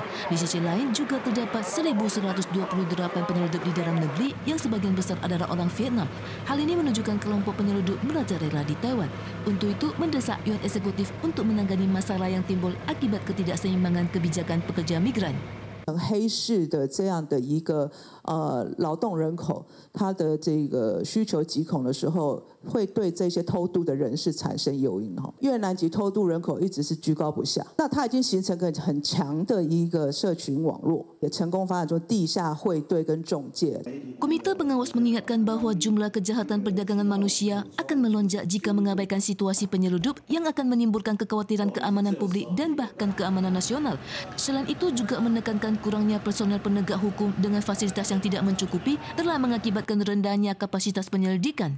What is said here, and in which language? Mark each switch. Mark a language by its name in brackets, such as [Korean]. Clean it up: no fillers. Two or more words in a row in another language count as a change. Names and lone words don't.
[Indonesian] Di sisi lain juga terdapat 1.128 penyeludup di dalam negeri yang sebagian besar adalah orang Vietnam. Hal ini menunjukkan kelompok penyeludup merajalela di Taiwan. Untuk itu, mendesak Yuan Eksekutif untuk menangani masalah yang timbul akibat ketidakseimbangan kebijakan pekerja migran. [Chinese] 黑市的这样的一个劳动人口，他的这个需求极恐的时候，会对这些偷渡的人士产生诱因。越南籍偷渡人口一直是居高不下，那它已经形成个很强的一个社群网络，也成功发展出地下汇兑跟中介。 [Indonesian] Komite Pengawas mengingatkan bahwa jumlah kejahatan perdagangan manusia akan melonjak jika mengabaikan situasi penyeludup yang akan menimbulkan kekhawatiran keamanan publik dan bahkan keamanan nasional. Selain itu juga menekankan kurangnya personel penegak hukum dengan fasilitas yang tidak mencukupi telah mengakibatkan rendahnya kapasitas penyelidikan.